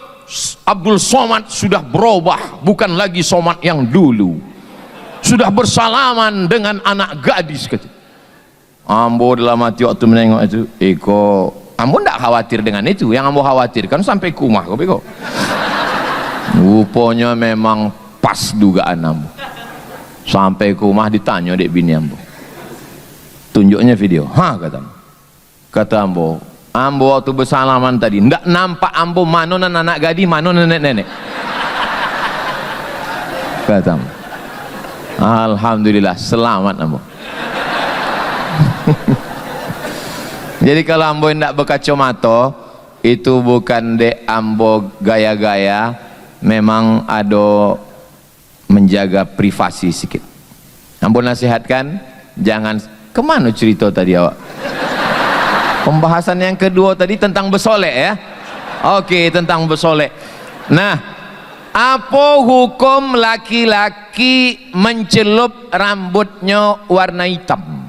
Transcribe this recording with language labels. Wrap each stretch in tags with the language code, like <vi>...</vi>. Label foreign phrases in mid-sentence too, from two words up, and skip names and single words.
<id>Abdul Somad sudah berubah, bukan lagi Somad yang dulu. Sudah bersalaman dengan anak gadis kata. Ambo dalam hati waktu menengok itu, ambo tidak khawatir dengan itu. Yang ambo khawatirkan sampai ke rumah kok. Rupanya memang pas dugaan ambo.</id> <min>Sampai ke rumah ditanya dek bini ambo.</min> <id>Tunjuknya video.</id> <min>Kata ambo waktu bersalaman tadi ndak nampak ambo mano anak gadis, mano nenek-nenek.</min> <id>Kata ambo. Alhamdulillah selamat ambo.</id> <min>Jadi kalau ambo ndak berkacamata itu bukan dek ambo gaya-gaya,</min> <id>memang ada menjaga privasi sedikit.</id> <min>Ambo nasihatkan jangan kemana cerita tadi awak.</min> <id>Pembahasan yang kedua tadi tentang bersolek ya. Oke, tentang bersolek. Nah, apa hukum laki-laki mencelup rambutnya warna hitam?</id>